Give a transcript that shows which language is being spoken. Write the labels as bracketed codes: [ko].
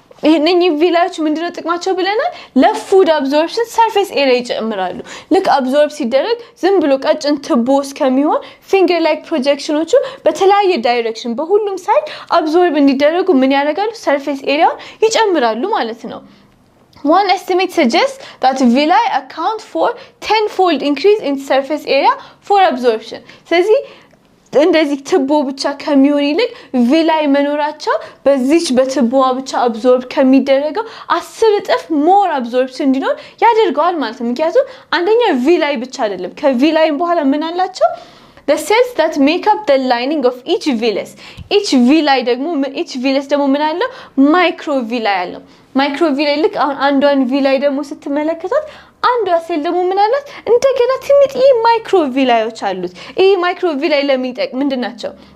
[am] እነኚህ ቪላዎች ምንድነው ጥቅማቸው ብለናል ለፉድ አብዞርፕሽን ሰርፌስ ኤሪያ ይጨምራሉ ልክ አብዞርብ ሲደረግ ዝም ብሎ ቀጭን ትቦ እስከሚሆን finger like projectionዎቹ በተለያየ ዳይሬክሽን በሁሉም ሳይድ አብዞርብ እንዲደረጉ ምን ያደርጋሉ ሰርፌስ ኤሪያውን ይጨምራሉ ማለት ነው [en] One estimate suggests that villi account for 10-fold increase in surface area for absorption. [am] ስለዚህ እንደዚህ ትቦ ብቻ ከሚሆን ይልቅ ቪላይ መኖራቸው በዚች በትቦዋ ብቻ አብዞርብ ከሚደረገው 10 እጥፍ ሞር አብዞርፕሽን እንዲኖር ያደርጋል ማለት ነው። ምክንያቱም አንደኛ ቪላይ ብቻ አይደለም ከቪላይም በኋላ ምን አላቸው the cells that make up the lining of each villus each villus ደግሞ ምን አለው ማይክሮቪላይ አለው ማይክሮቪላይ ልክ አሁን አንዷን ቪላይ ደግሞ ስትመለከቱት አንዷ ሴል ደግሞ ምን አላት እንደገና ትንጥዬ ማይክሮቪላዮች አሉት ይሄ ማይክሮቪላይ ለሚጠቅ ምንድናቸው